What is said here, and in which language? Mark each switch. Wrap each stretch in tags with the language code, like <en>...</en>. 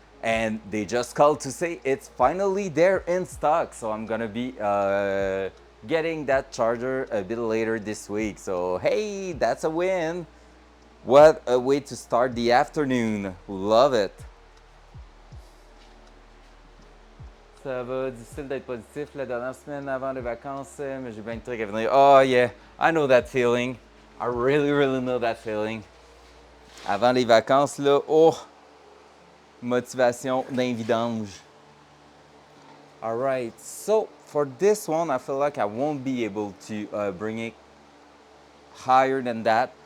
<en>And they just called to say it's finally there in stock, so I'm gonna be getting that charger a bit later this week. So hey, that's a win. What a way to start the afternoon. Love it.</en> <fr>Ça va, difficile d'être positif la dernière semaine avant les vacances, mais j'ai plein de trucs à venir.</fr> <en>Oh yeah, I know that feeling. I really, really know that feeling.</en> <fr>Avant les vacances, là, oh, motivation d'un vidange.</fr> <en>All right, so for this one, I feel like I won't be able to bring it higher than that.</en>